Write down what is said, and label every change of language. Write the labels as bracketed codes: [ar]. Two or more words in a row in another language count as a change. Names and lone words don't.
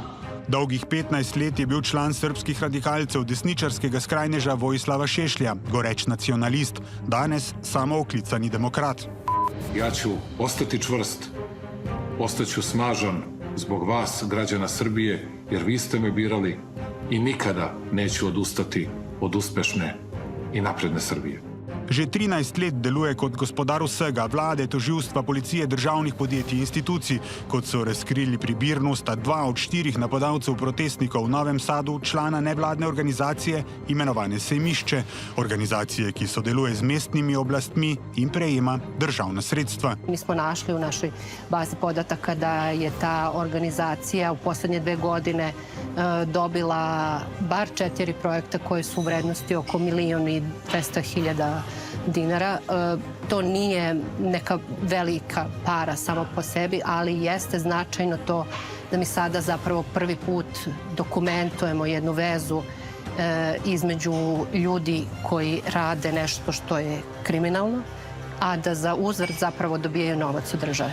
[sl] Dolgih 15 let je bil član srpskih radikalcev desničarskega skrajneža Vojislava Šešlja, goreč nacionalist, danes samooklicani demokrat. [sr] Ja ću ostati čvrst, ostaću snažan zbog vas, građana Srbije, jer vi ste me birali i nikada neću odustati od uspešne i napredne Srbije. [sl] Že 13 let deluje kot gospodar vsega, vlade, tožilstva, policije, državnih podjetij in institucij. Kot so razkrili pri Birnu, sta 2 od 4 napadalcev protestnikov v Novem Sadu člana nevladne organizacije imenovane Sejmišče, organizacije, ki sodeluje z mestnimi oblastmi in prejema državna sredstva. [sr] Mi smo našli u našoj bazi podataka da je ta organizacija u poslednje 2 godine dobila bar 4 projekta koje su u vrednosti oko 1.200.000 dinara. To nije neka velika para samo po sebi, ali jeste značajno to da mi sada zapravo prvi put dokumentujemo jednu vezu između ljudi koji rade nešto što je kriminalno, a da za uzvrat zapravo dobijaju novac od države.